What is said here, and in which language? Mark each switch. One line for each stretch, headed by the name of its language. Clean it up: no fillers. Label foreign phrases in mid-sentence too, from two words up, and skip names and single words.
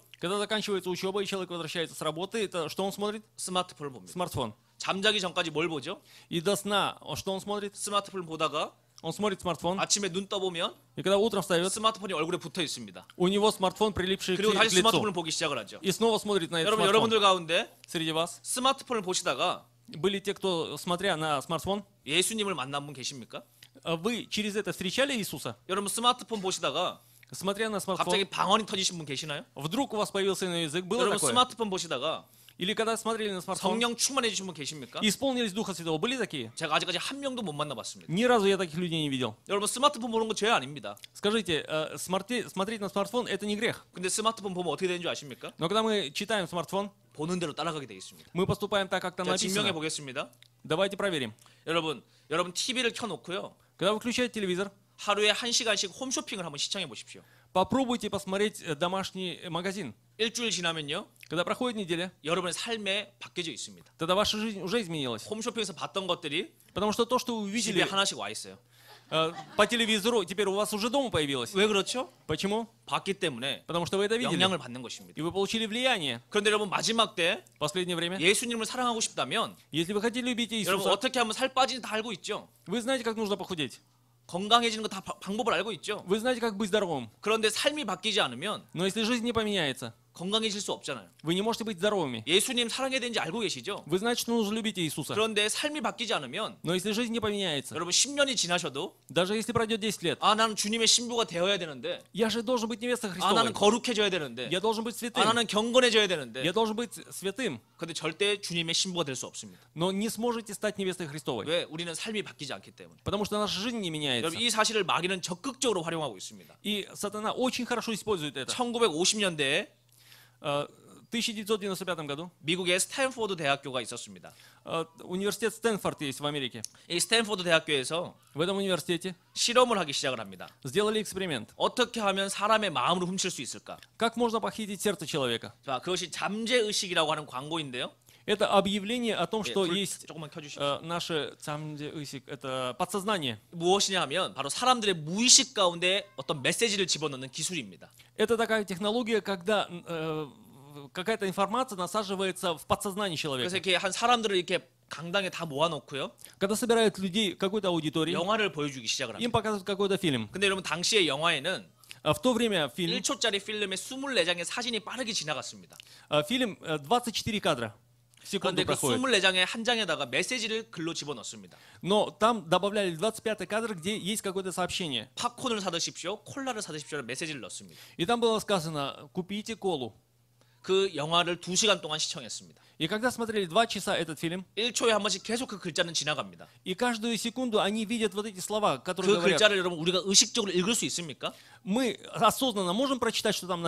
Russian: Когда заканчивается учеба и человек возвращается с работы, это что он смотрит?
Korean: 스마트폰을 봅니다.
Russian: Смартфон.
Korean: 잠자기 전까지 뭘 보죠?
Russian: И до сна, что он смотрит?
Korean: 스마트폰을 보다가
Russian: Он смотрит смартфон.
Korean: 아침에 눈 떠보면
Russian: И когда утром встает,
Korean: 스마트폰이 얼굴에 붙어 있습니다.
Russian: у него смартфон, прилипший к
Korean: 그리고 다시
Russian: лицу.
Korean: 스마트폰을 보기 시작을 하죠.
Russian: И снова смотрит на этот
Korean: 여러분,
Russian: смартфон.
Korean: 여러분들 가운데
Russian: Среди вас
Korean: 스마트폰을 보시다가
Russian: были те, кто, смотря на смартфон,
Korean: 예수님을 만난 분 계십니까?
Russian: вы через это встречали Иисуса?
Korean: 여러분 스마트폰 보시다가
Russian: Смотря на
Korean: 갑자기
Russian: смартфон,
Korean: 방언이 터지신 분 계시나요?
Russian: вдруг у вас появился иной язык? Было
Korean: 여러분
Russian: такое?
Korean: 스마트폰 보시다가
Russian: Или когда смотрели на смартфон,
Korean: 성령 충만해 주신 분 계십니까?
Russian: исполнились Духа Святого? Были такие?
Korean: 제가 아직까지 한 명도 못 만나봤습니다.
Russian: Ни разу я таких людей не видел.
Korean: 여러분 스마트폰 보는 거 죄 아닙니다.
Russian: Скажите, смотреть на смартфон это не грех.
Korean: 근데 스마트폰 보면 어떻게 되는 줄 아십니까?
Russian: Но когда мы читаем смартфон,
Korean: 보는 대로 따라가게 돼 있습니다.
Russian: мы поступаем так, как там
Korean: 제가 증명해
Russian: написано.
Korean: 보겠습니다.
Russian: Давайте проверим.
Korean: 여러분 TV를 켜놓고요.
Russian: Когда вы включаете телевизор,
Korean: 하루에 1시간씩 홈쇼핑을 한번 시청해 보십시오.
Russian: попробуйте посмотреть домашний магазин.
Korean: 일주일 지나면요.
Russian: Когда проходит неделя,
Korean: 여러분의 삶에 바뀌어져 있습니다.
Russian: тогда ваша жизнь уже изменилась.
Korean: 홈쇼핑에서 봤던 것들이
Russian: Потому что то, что вы
Korean: 집에
Russian: увидели
Korean: 하나씩 와 있어요.
Russian: по телевизору, теперь у вас уже дома появилось.
Korean: 왜 그렇죠?
Russian: Почему?
Korean: 봤기 때문에
Russian: Потому что вы это видели.
Korean: 영향을 받는 것입니다.
Russian: И вы получили влияние.
Korean: 그런데 여러분 마지막 때
Russian: В последнее время,
Korean: 예수님을 사랑하고 싶다면
Russian: если вы хотите любить
Korean: 여러분
Russian: Иисуса,
Korean: 어떻게 하면 살 빠지는지 다 알고 있죠.
Russian: вы знаете, как нужно похудеть.
Korean: 건강해지는 거 다 방법을 알고 있죠.
Russian: Вы знаете, как быть здоровым.
Korean: 그런데 삶이 바뀌지 않으면
Russian: Но если жизнь не поменяется,
Korean: 건강해질 수 없잖아요.
Russian: вы не можете быть здоровыми.
Korean: 예수님 사랑해야 되는지 알고 계시죠?
Russian: Вы знаете, что нужно любить Иисуса.
Korean: 그런데 삶이 바뀌지 않으면
Russian: Но если жизнь не поменяется,
Korean: 여러분 10년이 지나셔도
Russian: даже если пройдет 10 лет,
Korean: 아 나는 주님의 신부가 되어야 되는데
Russian: я же должен быть невестой
Korean: 아 나는
Russian: Христовой.
Korean: 거룩해져야 되는데
Russian: Я должен быть
Korean: 아
Russian: святым.
Korean: 나는 경건해져야 되는데
Russian: Я должен быть святым.
Korean: 근데 절대 주님의 신부가 될 수 없습니다.
Russian: Но не сможете стать невестой Христовой.
Korean: 왜? 우리는 삶이 바뀌지 않기 때문에.
Russian: Потому что наша жизнь не меняется.
Korean: 여러분 이 사실을 마귀는 적극적으로 활용하고 있습니다.
Russian: И сатана очень хорошо использует это.
Korean: 1950년대에
Russian: В 1995 году
Korean: 미국의 스탠포드 대학교가 있었습니다.
Russian: университет Стэнфорд есть в Америке.
Korean: 이 스탠포드 대학교에서
Russian: В этом университете
Korean: 실험을 하기 시작을 합니다.
Russian: сделали эксперимент.
Korean: 어떻게 하면 사람의 마음을 훔칠 수 있을까?
Russian: Как можно похитить сердце человека?
Korean: 자, 그것이 잠재의식이라고 하는 광고인데요.
Russian: Это объявление о том,
Korean: 예,
Russian: что
Korean: 불
Russian: есть
Korean: 조금만 켜주십시오.
Russian: наше это подсознание.
Korean: 무엇이냐 하면 바로 사람들의 무의식 가운데 어떤 메시지를 집어넣는 기술입니다.
Russian: Это такая технология, когда какая-то информация насаживается в подсознание
Korean: 그래서
Russian: человека.
Korean: 이렇게 한 사람들을 이렇게 강당에 다 모아놓고요.
Russian: Когда собирают людей в какой-то аудитории,
Korean: 영화를 보여주기 시작을
Russian: им
Korean: 합니다.
Russian: показывают какой-то фильм.
Korean: 근데 여러분 당시의 영화에는
Russian: В то время фильм
Korean: 1초짜리 필름에 24장의 사진이 빠르게 지나갔습니다.
Russian: 24 кадра в секунду
Korean: 그런데 그
Russian: проходит.
Korean: 24장의 한 장에다가 메시지를 글로 집어넣습니다.
Russian: Но там добавляли 25 кадр, где есть какое-то сообщение.
Korean: 팝콘을 사드십시오, 콜라를 사드십시오라는 메시지를 넣습니다.
Russian: И там было сказано, купите колу.
Korean: 그 영화를 2시간 동안 시청했습니다.
Russian: И когда смотрели 2 часа этот фильм,
Korean: 1초에 한 번씩 계속 그 글자는 지나갑니다.
Russian: и каждую секунду они видят вот эти слова, которые
Korean: 그
Russian: говорят.
Korean: 글자를 여러분 우리가 의식적으로 읽을 수 있습니까?
Russian: Мы осознанно можем прочитать, что там